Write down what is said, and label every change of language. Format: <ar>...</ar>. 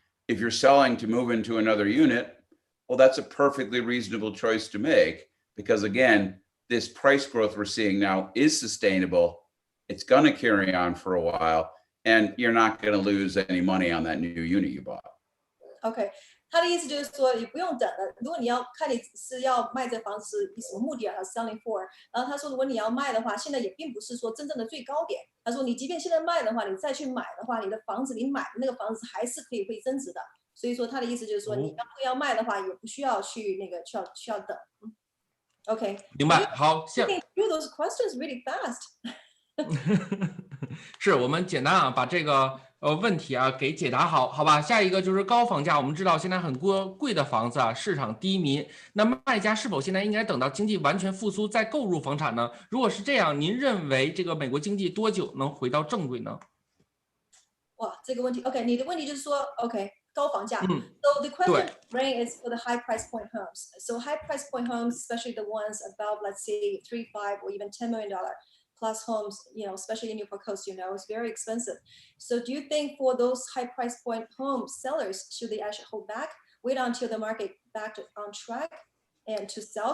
<en>If you're selling to move into another unit, well, that's a perfectly reasonable choice to make because, again, this price growth we're seeing now is sustainable. It's going to carry on for a while, and you're not going to lose any money on that new unit you bought. Okay.</en> <zh>他的意思就是说，你不用等了。如果你要看你是要卖这房子以什么目的啊 ，</zh> <en>selling for。</en> <zh>然后他说，如果你要卖的话，现在也并不是说真正的最高点。他说，你即便现在卖的话，你再去买的话，你的房子你买的那个房子还是会增值的。所以说他的意思就是说，你要卖的话，也不需要去需要等。 OK，明白。好，</zh> <en>像 do those questions really fast</en> <zh>是我们简单啊，把这个问题啊给解答好，好吧？下一个就是高房价，我们知道现在很多贵的房子啊，市场低迷，那卖家是否现在应该等到经济完全复苏再购入房产呢？如果是这样，您认为这个美国经济多久能回到正轨呢？哇，这个问题 ，OK， 你的问题就是说 ，OK， 高房价。</zh> <en>So the</en> <zh>对，</zh> <en>question brain is for the high price point homes. So high price point homes, especially the ones above, let's say, 3, 5, or even $10 million plus homes, especially in Newport Coast, it's very expensive. So do you think for those high price point home sellers, should they actually hold back, wait until the market back on track, and to sell?</en>